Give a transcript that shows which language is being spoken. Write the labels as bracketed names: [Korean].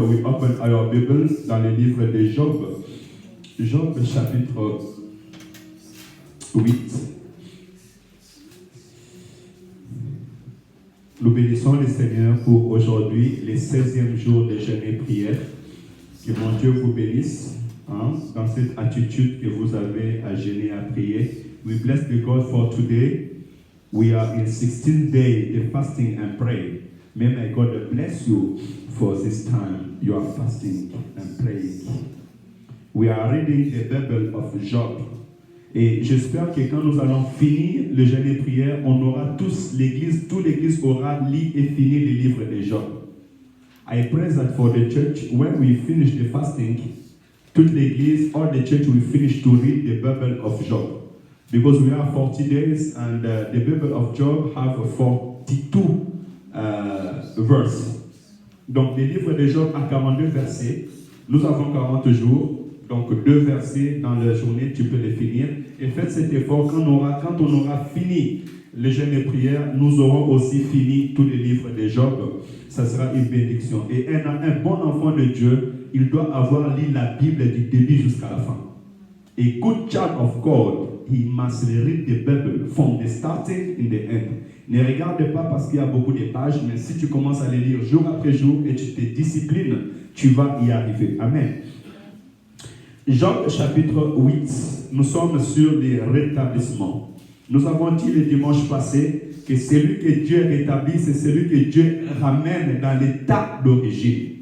[English] We open our Bible [French] dans le livre de Job. Job chapitre 8. Nous bénissons le Seigneur pour aujourd'hui, les 16e jour de jeûne et prière. Que mon Dieu vous bénisse dans cette attitude que vous avez à jeûner et à prier. [English] We bless the God for today. We are in 16th day of fasting and praying. May my God bless you for this time you are fasting and praying. We are reading the Bible of Job. [French] Et j'espère que quand nous allons finir le jeûne et prière, on aura tous, toute l'église aura lu et fini le livre de Job. [English] I pray that for the church, when we finish the fasting, [French] toute l'église, [English] all the church will finish to read the Bible of Job. Because we have 40 days and the Bible of Job have 42 verses. [French] Donc, le livre de Job a 42 versets. Nous avons 40 jours. Donc, 2 versets dans la journée, tu peux les finir. Et faites cet effort. Quand on aura fini le jeûne et prière, nous aurons aussi fini tous les livres de Job. Ça sera une bénédiction. Et un bon enfant de Dieu, il doit avoir lu la Bible du début jusqu'à la fin. [English] A good child of God, he must read the Bible from the starting in the end. [French] Ne regarde pas parce qu'il y a beaucoup de pages, mais si tu commences à les lire jour après jour et tu te disciplines, tu vas y arriver. Amen. Job chapitre 8, nous sommes sur les rétablissements. Nous avons dit le dimanche passé que celui que Dieu rétablit, c'est celui que Dieu ramène dans l'état d'origine.